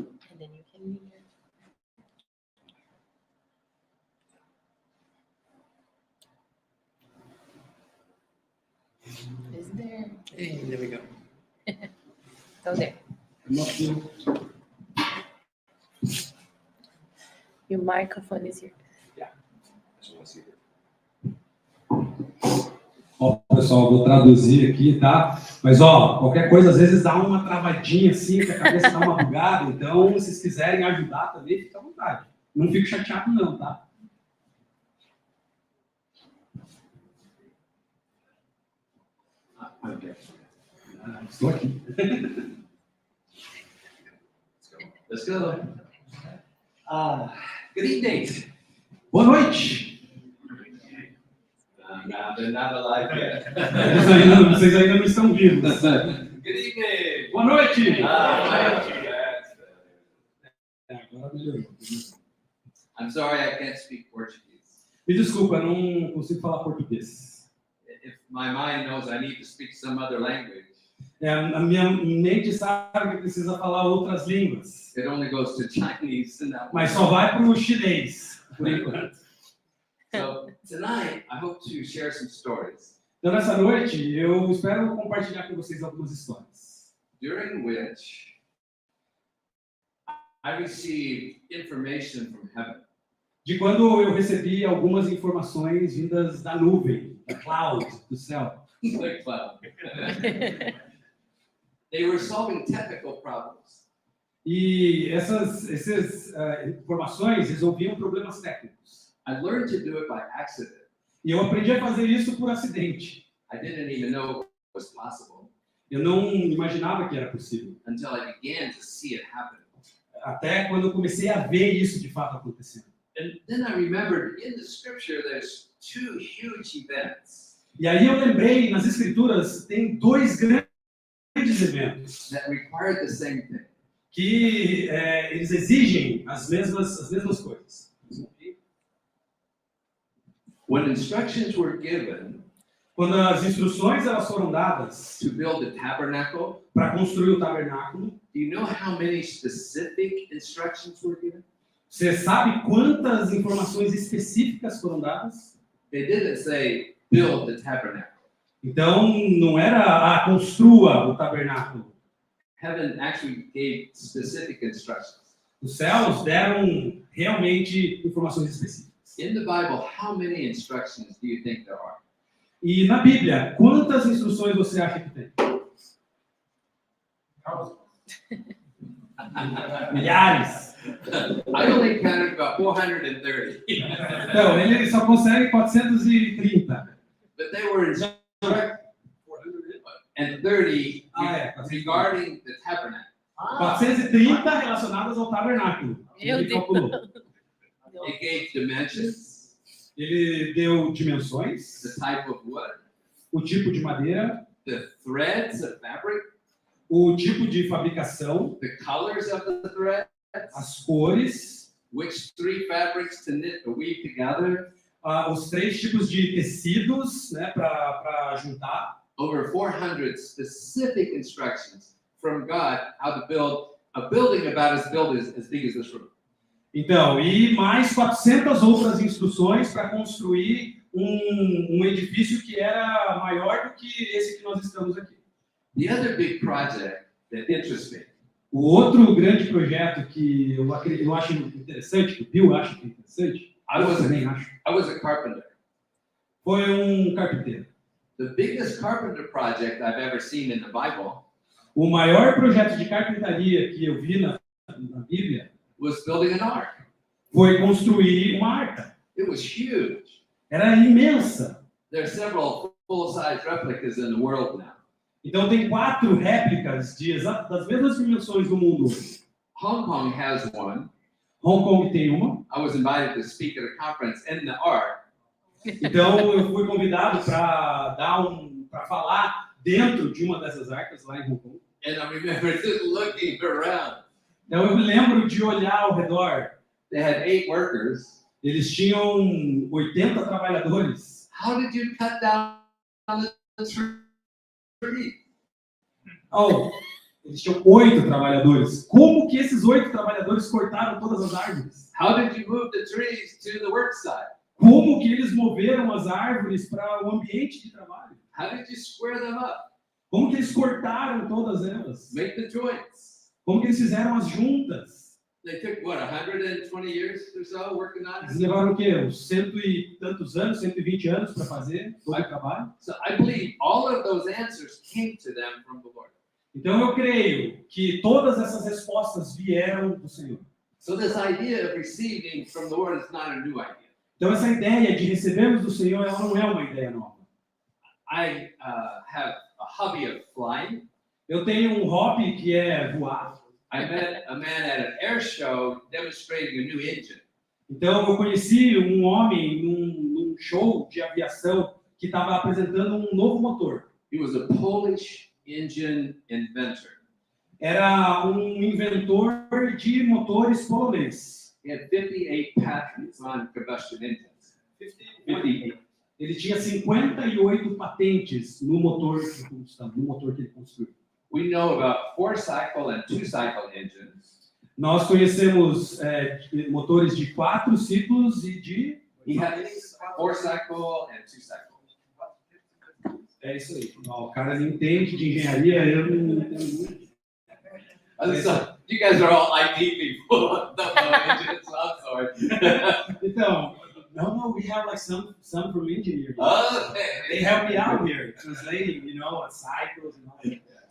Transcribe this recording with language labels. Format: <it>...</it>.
<en>And then you can is there. Hey, there we go. So there. Your microphone is here. Yeah.</en> <pt>Ó, pessoal, vou traduzir aqui, tá? Mas, ó, qualquer coisa, às vezes dá uma travadinha assim, que a cabeça dá uma bugada, então, se vocês quiserem ajudar também, fica à vontade. Não fico chateado não, tá? Estou aqui.</pt> <en>Let's go. Good evening.</en> <pt>Boa noite.</pt> <en>Nada like it.</en> <pt>Vocês ainda não estão vivos.</pt> <en>Good evening.</en> <pt>Boa noite. Agora melhorou.</pt> <en>I'm sorry, I can't speak Portuguese.</en> <pt>Me desculpa, não consigo falar português.</pt> <en>If my mind knows I need to speak some other language.</en> <pt>A minha mente sabe que precisa falar outras línguas.</pt> <en>It only goes to Chinese.</en> <pt>Mas só vai para o chinês, por enquanto.</pt> <en>So tonight, I hope to share some stories.</en> <pt>Então nessa noite eu espero compartilhar com vocês algumas histórias.</pt> <en>During which I received information from heaven.</en> <pt>De quando eu recebi algumas informações vindas da nuvem, da cloud, do céu.</pt> <en>The cloud. They were solving technical problems.</en> <pt>E essas informações resolviam problemas técnicos.</pt> <en>I learned to do it by accident.</en> <pt>E eu aprendi a fazer isso por acidente.</pt> <en>I didn't even know it was possible.</en> <pt>Eu não imaginava que era possível.</pt> <en>Until I began to see it happen.</en> <pt>Até quando eu comecei a ver isso de fato acontecendo.</pt> <en>And then I remembered in the scripture there's two huge events.</en> <pt>E aí eu lembrei nas escrituras tem dois grandes eventos.</pt> <en>That required the same thing.</en> <pt>Que eles exigem as mesmas coisas.</pt> <en>When instructions were given</en> <pt>Quando as instruções elas foram dadas</pt> <en>to build the tabernacle,</en> <pt>para construir o tabernáculo,</pt> <en>do you know how many specific instructions were given?</en> <pt>você sabe quantas informações específicas foram dadas?</pt> <en>They didn't say, build the tabernacle.</en> <pt>Então, não era construa o tabernáculo.</pt> <en>Heaven actually gave specific instructions.</en> <pt>Os céus deram realmente informações específicas.</pt> <en>In the Bible, how many instructions do you think there are?</en> <pt>E na Bíblia, quantas instruções você acha que tem? Milhares.</pt> <en>I only counted about 430.</en> <pt>Então, ele só consegue 430.</pt> <en>But they were instructed, and 30 regarding the tabernacle.</en> <pt>430 relacionadas ao tabernáculo. Ele calculou.</pt> <en>It gave dimensions,</en> <pt>Ele deu dimensões,</pt> <en>the type of wood,</en> <pt>o tipo de madeira,</pt> <en>the threads of fabric,</en> <pt>o tipo de fabricação,</pt> <en>the colors of the threads,</en> <pt>as cores,</pt> <en>which 3 fabrics to knit or weave together,</en> <pt>os 3 tipos de tecidos, né, para juntar.</pt> <en>over 400 specific instructions from God how to build a building about as big as this room.</en> <pt>Então, e mais 400 outras instruções para construir um edifício que era maior do que esse que nós estamos aqui.</pt> <en>The other big project that interests me</en> <pt>O outro grande projeto que eu acho interessante, que o Bill acha que é interessante, eu também acho,</pt> <en>I was a carpenter.</en> <pt>foi um carpinteiro.</pt> <en>The biggest carpenter project I've ever seen in the Bible</en> <pt>O maior projeto de carpintaria que eu vi na Bíblia</pt> <en>was building an ark.</en> <pt>foi construir uma arca.</pt> <en>It was huge.</en> <pt>Era imensa.</pt> <en>There are several full-size replicas in the world now.</en> <pt>Então tem 4 réplicas das mesmas dimensões do mundo.</pt> <en>Hong Kong has one.</en> <pt>Hong Kong tem uma.</pt> <en>I was invited to speak at a conference in the ark.</en> <pt>Então eu fui convidado para falar dentro de uma dessas arcas lá em Hong Kong.</pt> <en>And I remember just looking around.</en> <pt>Então eu me lembro de olhar ao redor.</pt> <en>They had 8 workers.</en> <pt>Eles tinham 80 trabalhadores.</pt> <en>How did you cut down the tree?</en> <pt>Oh, eles tinham 8 trabalhadores. Como que esses 8 trabalhadores cortaram todas as árvores?</pt> <en>How did you move the trees to the work site?</en> <pt>Como que eles moveram as árvores para o ambiente de trabalho?</pt> <en>How did you square them up?</en> <pt>Como que eles cortaram todas elas?</pt> <en>Make the joints.</en> <pt>Como que eles fizeram as juntas?</pt> <en>They took, what, 120 years or so working on</en> <pt>Eles</pt> <en>it?</en> <pt>levaram o quê? Uns 100 e tantos anos, 120 anos para fazer todo o trabalho?</pt> <en>So I believe all of those answers came to them from the Lord.</en> <pt>Então eu creio que todas essas respostas vieram do Senhor.</pt> <en>So this idea of receiving from the Lord is not a new idea.</en> <pt>Então essa ideia de recebermos do Senhor, ela não é uma ideia nova.</pt> <en>I have a hobby of flying.</en> <pt>Eu tenho um hobby que é voar.</pt> <en>I met a man at an air show demonstrating a new engine.</en> <pt>Então eu conheci um homem num show de aviação que estava apresentando um novo motor.</pt> <en>He was a Polish engine inventor.</en> <pt>Era um inventor de motores polonês.</pt> <en>He had 58 patents on combustion engines.</en> <pt>58. Ele tinha 58 patentes no motor de combustão, no motor que ele construiu.</pt> <en>We know about 4-cycle and 2-cycle engines.</en> <pt>Nós conhecemos motores de 4 ciclos e de...</pt> <en>He had 4-cycle and 2-cycle.</en> <pt>É isso aí. O cara entende de engenharia, eu não entendo muito.</pt> <en>So, you guys are all IT people. Don't know engines, I'm sorry.</en> <pt>Então,</pt> <en>no, we have like some from engineering. Okay. They help me out here, translating, cycles and all that.</en>